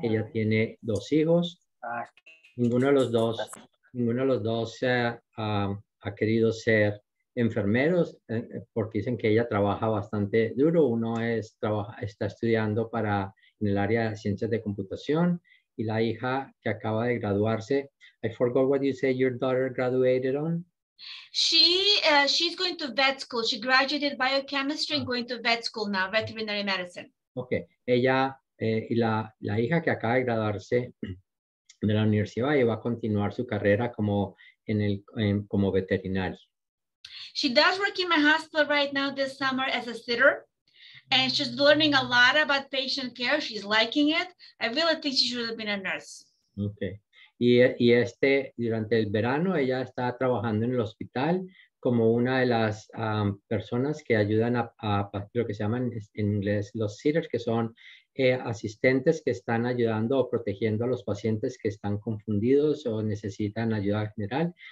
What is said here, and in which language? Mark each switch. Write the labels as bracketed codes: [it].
[es] Ella tiene 2 hijos. Ninguno de los dos ha querido ser enfermeros porque dicen que ella trabaja bastante duro. Uno está estudiando en el área de ciencias de computación y la hija que acaba de graduarse. [en] I forgot what you say your daughter graduated on. She's going to vet school. She graduated biochemistry and going to vet school now, veterinary medicine. Okay. [es] Ella y la hija que acaba de graduarse de la universidad y va a continuar su carrera como veterinaria. [en] She does work in my hospital right now this summer as a sitter. And she's learning a lot about patient care. She's liking it. I really think she should have been a nurse. Okay. [es] Y durante el verano, ella está trabajando en el hospital como una de las personas que ayudan a lo que se llaman en inglés los sitters, que son asistentes que están ayudando o protegiendo a los pacientes que están confundidos o necesitan ayuda general.